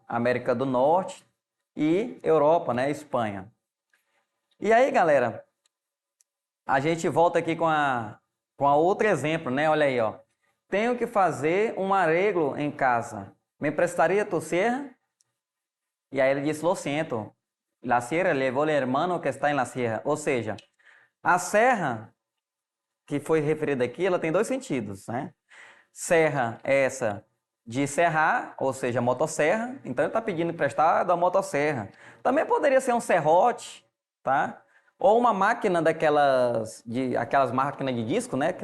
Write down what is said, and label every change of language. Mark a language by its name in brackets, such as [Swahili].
[Portuguese] América do Norte e Europa, né, Espanha. E aí, galera, a gente volta aqui com a outro exemplo, né? Olha aí, ó. Tenho que fazer um arreglo em casa. Me emprestaria tu serra? E aí ele disse: [Spanish] lo siento. La sierra levó el hermano que está en la sierra. [Portuguese] Ou seja, a serra que foi referida aqui, ela tem dois sentidos, né? Serra essa de serrar, ou seja, motosserra. Então ele está pedindo emprestado a motosserra. Também poderia ser um serrote, tá? Ou uma máquina aquelas máquinas de disco, né?